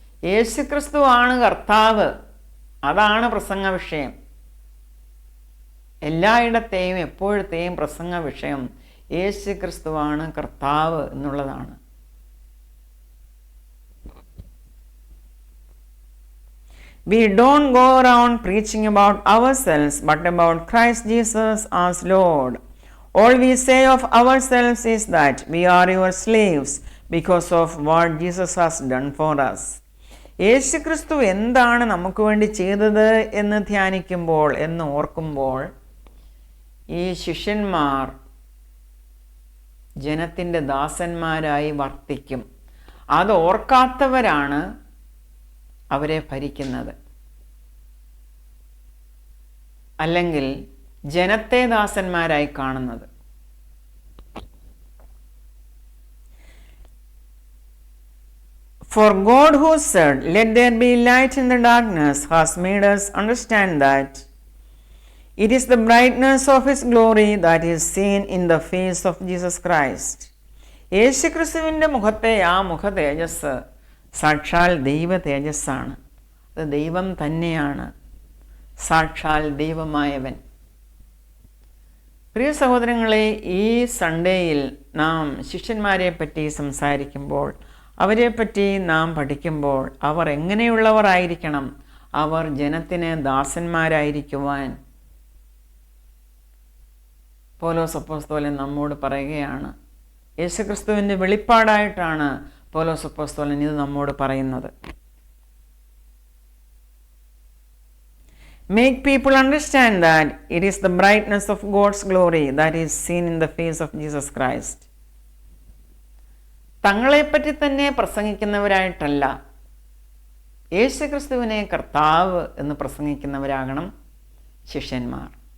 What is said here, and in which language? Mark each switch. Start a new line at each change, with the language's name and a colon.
Malayalam: യേശുക്രിസ്തു ആണ് കർത്താവ്, അതാണ് പ്രസംഗ വിഷയം. എല്ലായിടത്തെയും എപ്പോഴത്തെയും പ്രസംഗ വിഷയം യേശുക്രിസ്തുവാണ് കർത്താവ് എന്നുള്ളതാണ്.
English: We don't go around preaching about ourselves, but about Christ Jesus as Lord. All we say of ourselves is that we are your slaves because of what Jesus has done for us.
Malayalam: യേശുക്രിസ്തു എന്താണ് നമുക്ക് വേണ്ടി ചെയ്തത് എന്ന് ധ്യാനിക്കുമ്പോൾ, എന്ന് ഓർക്കുമ്പോൾ, ഈ ശിഷ്യന്മാർ ജനത്തിൻ്റെ ദാസന്മാരായി വർത്തിക്കും. അത് ഓർക്കാത്തവരാണ് അവരെ ഭരിക്കുന്നത്. അല്ലെങ്കിൽ ജനത്തെ ദാസന്മാരായി കാണുന്നത്.
English: For God who said, "Let there be light in the darkness," has made us understand that it is the brightness of His glory that is seen in the face of Jesus Christ.
Malayalam: യേശുക്രിസ്തുവിൻ്റെ മുഖത്തെ ആ മുഖ തേജസ് സാക്ഷാൽ ദൈവ തേജസ്സാണ്. അത് ദൈവം തന്നെയാണ്, സാക്ഷാൽ ദൈവമായവൻ. പ്രിയ സഹോദരങ്ങളെ, ഈ സൺഡേയിൽ നാം ശിഷ്യന്മാരെ പറ്റി സംസാരിക്കുമ്പോൾ, അവരെപ്പറ്റി നാം പഠിക്കുമ്പോൾ, അവർ എങ്ങനെയുള്ളവർ ആയിരിക്കണം, അവർ ജനത്തിന് ദാസന്മാരായിരിക്കുവാൻ പൗലോസ് അപ്പോസ്തലൻ നമ്മോട് പറയുകയാണ്. യേശുക്രിസ്തുവിൻ്റെ വെളിപ്പാടായിട്ടാണ് പൗലോസ് അപ്പോസ്തലൻ ഇത് നമ്മോട് പറയുന്നത്.
English: Make people understand that it is the brightness of God's glory that is seen in the face of Jesus Christ.
Malayalam: തങ്ങളെപ്പറ്റി തന്നെ പ്രസംഗിക്കുന്നവരായിട്ടല്ല, യേശുക്രിസ്തുവിനെ കർത്താവ് എന്ന് പ്രസംഗിക്കുന്നവരാകണം ശിഷ്യന്മാർ.